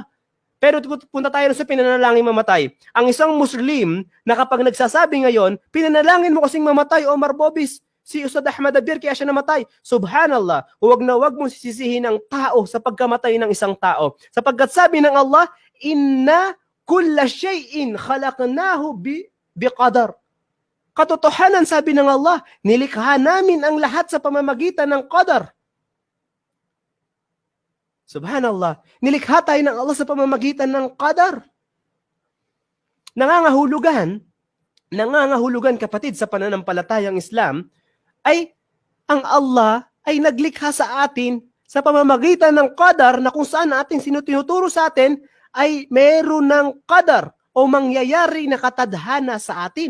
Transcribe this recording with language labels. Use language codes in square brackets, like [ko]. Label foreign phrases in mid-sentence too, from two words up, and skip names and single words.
[tl] Pero punta tayo sa pinanalangin mamatay. Ang isang Muslim na kapag nagsasabi ngayon, pinanalangin mo kasing mamatay, Omar Bobis, si Ustad Ahmad Abier kaya siya namatay. Subhanallah, huwag na huwag mong sisisihin ang tao sa pagkamatay ng isang tao. Sapagkat sabi ng Allah, [ar] إنا كل شيء خلقناه بقدر. [tl] Katotohanan sabi ng Allah, nilikha namin ang lahat sa pamamagitan ng qadar. Subhanallah, nilikha tayo ng Allah sa pamamagitan ng qadar. Nangangahulugan kapatid sa pananampalatayang Islam, ay ang Allah ay naglikha sa atin sa pamamagitan ng qadar na kung saan ating tinuturo sa atin ay meron ng qadar o mangyayari na katadhana sa atin.